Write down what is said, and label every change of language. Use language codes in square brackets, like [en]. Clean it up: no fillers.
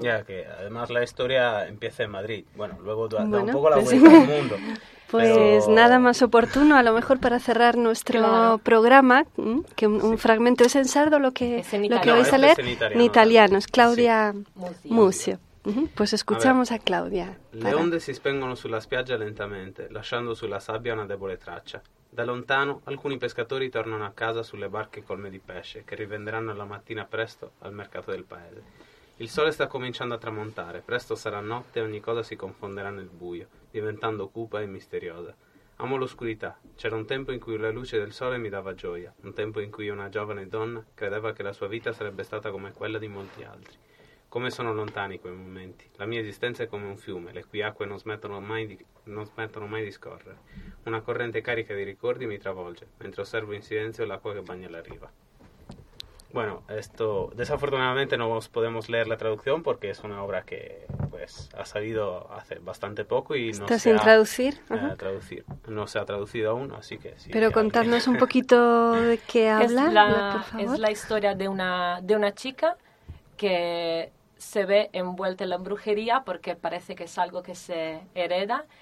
[es] Ya, que además la historia empieza en Madrid. Bueno, luego da un poco la vuelta al mundo. Pues pero... nada más oportuno, a lo mejor, para cerrar nuestro claro. programa, que un sí. fragmento es en sardo, lo que vais a leer, en italiano. Es Claudia sí. Muzio. Pues escuchamos a Claudia. [it] Le onde si spengono sulla spiaggia lentamente, lasciando sulla sabbia una debole traccia. Da lontano, alcuni pescatori tornano a casa sulle barche colme di pesce, che rivenderanno la mattina presto al mercato del paese. Il sole sta cominciando a tramontare, presto sarà notte e ogni cosa si confonderà nel buio, diventando cupa e misteriosa. Amo l'oscurità. C'era un tempo in cui la luce del sole mi dava gioia, un tempo in cui una giovane donna credeva che la sua vita sarebbe stata come quella di molti altri. Come sono lontani quei momenti. La mia esistenza è come un fiume, le cui acque non smettono mai di scorrere. Una corrente carica di ricordi mi travolge, mentre osservo in silenzio l'acqua che bagna la riva. [es] Bueno, esto desafortunadamente no os podemos leer la traducción porque es una obra que pues ha salido hace bastante poco y no se ha traducir. Traducir. No se ha traducido aún, así que sí. Pero contadnos un poquito de qué habla. Es la historia de una chica que se ve envuelta en la brujería porque parece que es algo que se hereda.